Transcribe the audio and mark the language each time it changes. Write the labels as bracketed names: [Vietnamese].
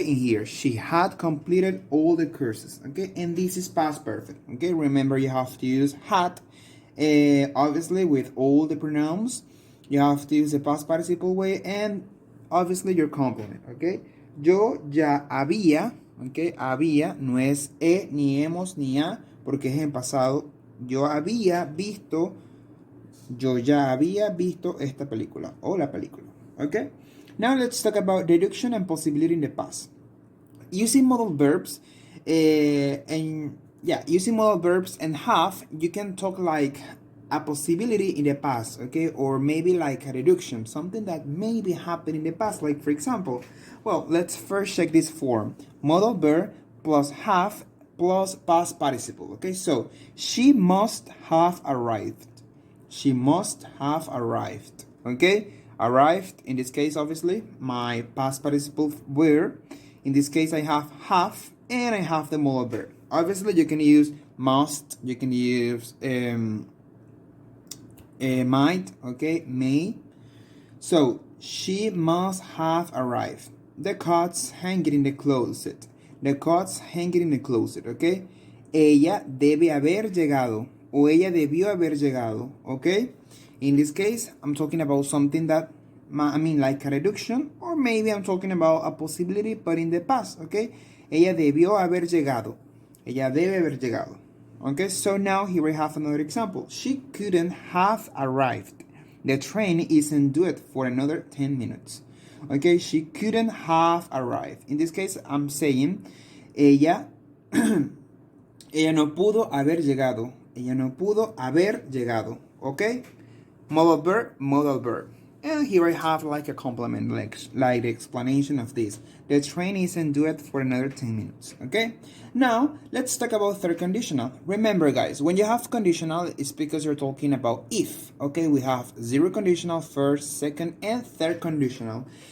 [English] In here, she had completed all the courses. Okay, and this is past perfect. Okay, remember you have to use had, obviously with all the pronouns. You have to use the past participle way and obviously your complement, okay? [Spanish] Yo ya había, okay? Había no es ni hemos ni ha porque es en pasado. Yo había visto, yo ya había visto esta película o la película, okay? [English] Now let's talk about deduction and possibility in the past. Using modal verbs, using modal verbs and have, you can talk like a possibility in the past, okay, or maybe like a deduction, something that maybe happened in the past. Like for example, well, let's first check this form: modal verb plus have plus past participle. Okay, so she must have arrived. She must have arrived. Okay, arrived in this case, obviously, my past participle were. In this case, I have, and I have the modal verb. Obviously, you can use must, you can use might, okay, may. So, she must have arrived. The cat's hanging in the closet. The cat's hanging in the closet, okay? [Spanish] Ella debe haber llegado. O ella debió haber llegado, okay? [English] In this case, I'm talking about something that, like a reduction, or maybe I'm talking about a possibility, but in the past, okay? [Spanish] Ella debió haber llegado. Ella debe haber llegado. [English] Okay, so now here we have another example. She couldn't have arrived. The train isn't due for another 10 minutes. Okay, she couldn't have arrived. In this case, I'm saying, [Spanish] ella, ella no pudo haber llegado. Ella no pudo haber llegado. [English] Okay, modal verb, modal verb. And here I have like a complement, like the explanation of this. The train isn't due for another 10 minutes, okay? Now, let's talk about third conditional. Remember, guys, when you have conditional, it's because you're talking about if, okay? We have zero conditional, first, second, and third conditional.